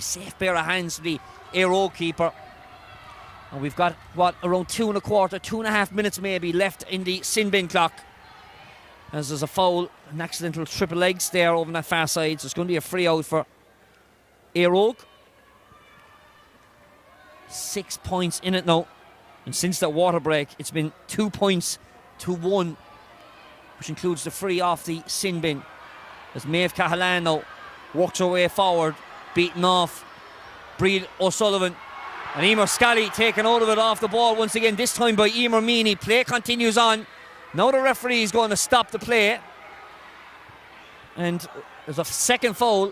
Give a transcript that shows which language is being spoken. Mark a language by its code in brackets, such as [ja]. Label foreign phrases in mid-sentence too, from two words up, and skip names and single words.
[en] Safe pair of hands for the Eire Og keeper. And we've got around 2.25 minutes maybe left in the sin bin clock, as there's a foul, an accidental triple legs there over on that far side. So it's going to be a free out for Eire Og. 6 points in it now. And since that water break, it's been 2 points to 1, which includes the free off the sin bin. As Maeve Cahalan now works her way forward, beating off Bríd O'Sullivan. And Emer Scally taken out of it off the ball once again, this time by Emer Meany. Play continues on. Now the referee is going to stop the play, and there's a second foul.